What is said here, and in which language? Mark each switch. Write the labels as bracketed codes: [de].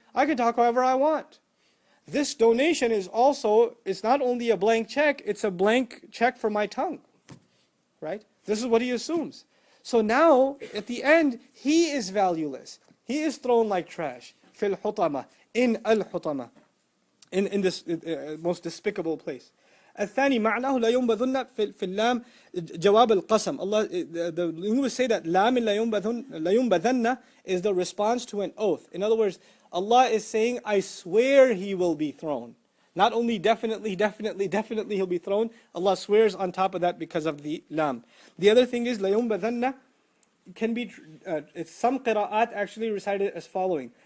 [en] I can talk however I want. This donation is also, it's not only a blank check, it's a blank check for my tongue. Right? This is what he assumes. So now, at the end, he is valueless. He is thrown like trash. Fil Hutamah, in al-Hutamah, in this most despicable place. [ar] الثاني معناه لا ينبذن في اللام جواب القسم. [en] Allah, the linguists say that lam in لا ينبذن is the response to an oath. In other words, Allah is saying, I swear he will be thrown. Not only definitely he'll be thrown, Allah swears on top of that because of the lam. The other thing is, لا ينبذن can be, some qira'at actually recited as following.